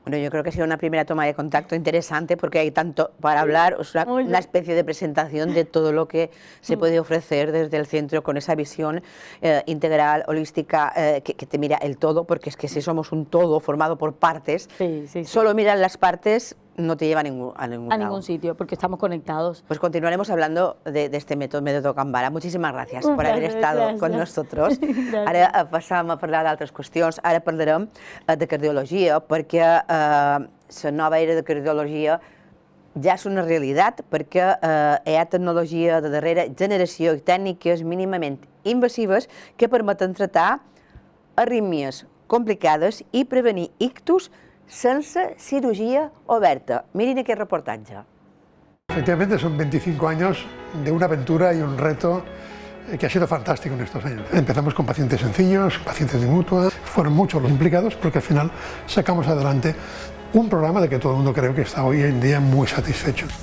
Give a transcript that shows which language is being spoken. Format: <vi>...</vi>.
<es>Bueno, yo creo que ha sido una primera toma de contacto interesante porque hay tanto para hablar, una especie de presentación de todo lo que se puede ofrecer desde el centro con esa visión integral, holística, que te mira el todo, porque es que si somos un todo formado por partes, solo mirar las partes no te lleva a ningún sitio, porque estamos conectados. Pues continuaremos hablando de este método Gambara.</es> <ca>Muchísimas gràcies per haver estat</ca> <es>con nosotros.</es> <ca>Ara passam a parlar d'altres qüestions. Ara parlarem de cardiologia, perquè la nova era de cardiologia ja és una realitat, perquè hi ha tecnologia de darrera generació i tècniques mínimament invasives que permeten tratar arrítmies complicades i prevenir ictus sense cirugía oberta. Miren aquest reportatge.</ca> <es>Efectivamente son 25 años de una aventura y un reto que ha sido fantástico en estos años. Empezamos con pacientes sencillos, pacientes de mutua, fueron muchos los implicados porque al final sacamos adelante un programa de que todo el mundo creo que está hoy en día muy satisfecho.</es>